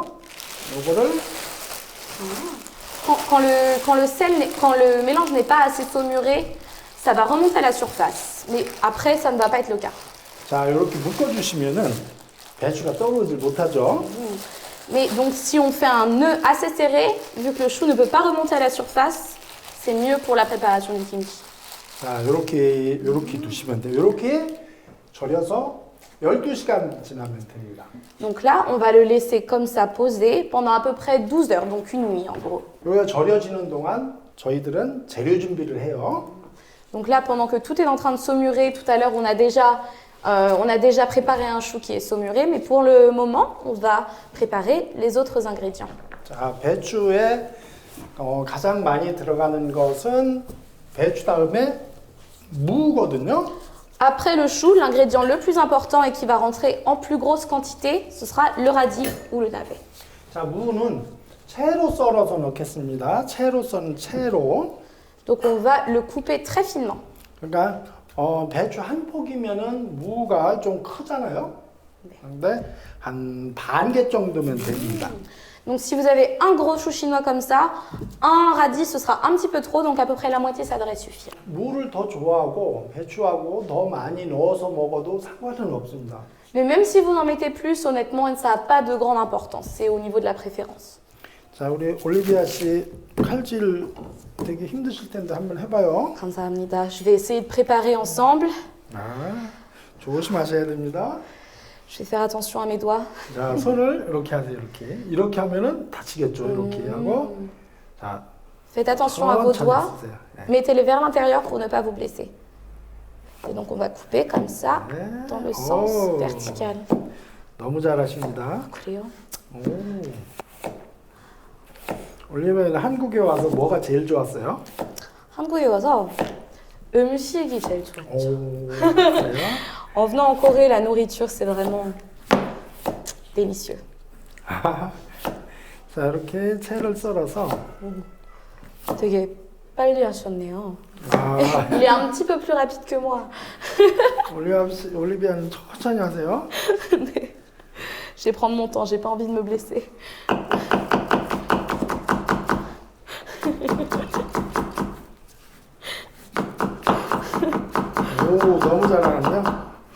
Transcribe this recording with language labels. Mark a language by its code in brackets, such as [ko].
[ko] 요거를 [fr] Quand le mélange n'est pas assez saumuré, ça va remonter à la surface. Mais après, ça ne va pas être le cas. [ko] 자, 이렇게 묶어주시면은 배추가 떠오르지 못하죠. [fr] Mais donc, si on fait un nœud assez serré, vu que le chou ne peut pas remonter à la surface, c'est mieux pour la préparation du kimchi. [ko] 자, 이렇게 두시면 돼요. 이렇게 절여서 12시간 지나면 됩니다. [fr] Donc là, on va le laisser comme ça poser pendant à peu près 12 heures, donc une nuit en gros. [ko] 여기가 절여지는 동안 저희들은 재료 준비를 해요. [fr] Donc là, pendant que tout est en train de saumurer, tout à l'heure, on a déjà préparé un chou qui est saumuré, mais pour le moment, on va préparer les autres ingrédients. [ko] 자, 배추에 가장 많이 들어가는 것은 배추 다음에 무거든요. [fr] Après le chou, l'ingrédient le plus important et qui va rentrer en plus grosse quantité, ce sera le radis ou le navet. [ko] 자, 무는 채로 썰어서 넣겠습니다. 채로 썬 채로. [fr] Donc on va le couper très finement. [ko] 그러니까 배추 한 포기면은 무가 좀 크잖아요. 근데 한 반 개 정도면 됩니다. [fr] Donc si vous avez un gros chou chinois comme ça, un radis ce sera un petit peu trop, donc à peu près la moitié ça devrait suffire. [ko] 무를 더 좋아하고 배추하고 더 많이 넣어서 먹어도 상관은 없습니다. [fr] Mais même si vous en mettez plus, honnêtement, ça n'a pas de grande importance, c'est au niveau de la préférence. [ko] 자, 우리 올리비아 씨 칼질 되게 힘드실 텐데 한번 해봐요. 감사합니다. [fr] Je vais essayer de préparer ensemble. [ko] 아, 조심하셔야 됩니다. [fr] Je vais faire attention à mes doigts. [ko] 자, 손을 이렇게 하세요. 이렇게 하면은 다치겠죠. 이렇게 하고, 자, [fr] Faites attention à vos [ko] 천천히 [fr] doigts. [ko] 쓰세요. 네. [fr] Mettez-les vers l'intérieur pour ne pas vous blesser. Et donc on va couper comme ça, [ko] 네. [fr] dans le sens [ko] 오, [fr] vertical. [ko] 너무 잘하십니다. 그래요? 오. 올리비아는 한국에 와서 뭐가 제일 좋았어요? 한국에 와서 음식이 제일 좋았죠. 오, 그래요? [fr] En venant en Corée, la nourriture, c'est vraiment délicieux. [ko] 자, 이렇게 채를 썰어서 되게 빨리 하셨네요. 아, [fr] Il est un petit peu plus rapide que moi. [ko] 올리비아는 천천히 하세요. [fr] Je vais prendre mon temps, j'ai pas envie de me blesser. [ko] 오, 너무 잘하는데요?